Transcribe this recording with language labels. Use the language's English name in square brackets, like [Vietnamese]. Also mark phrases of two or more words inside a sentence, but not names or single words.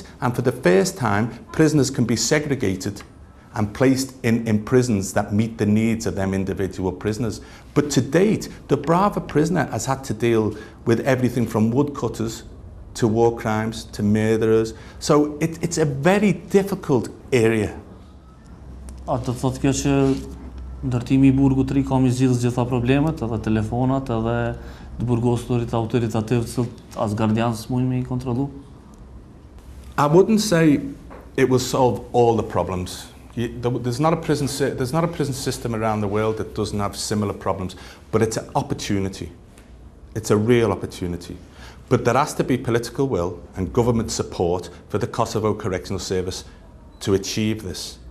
[English] And for the first time, prisoners can be segregated and placed in prisons that meet the needs of them individual prisoners. But to date, the Dubrava prisoner has had to deal with everything from woodcutters to war crimes to murderers. So it's a very difficult area. [Albanian] A të thotë kjo që ndërtimi I burgut të ri ka mi zgjidhë gjitha problemet, edhe telefonat, edhe të burgosurit autoritativ të cilët as gardianës mujnë me I kontrollu? [English] I wouldn't say it will solve all the problems. There's not a prison system around the world that doesn't have similar problems, but it's an opportunity. It's a real opportunity. But there has to be political will and government support for the Kosovo Correctional Service to achieve this.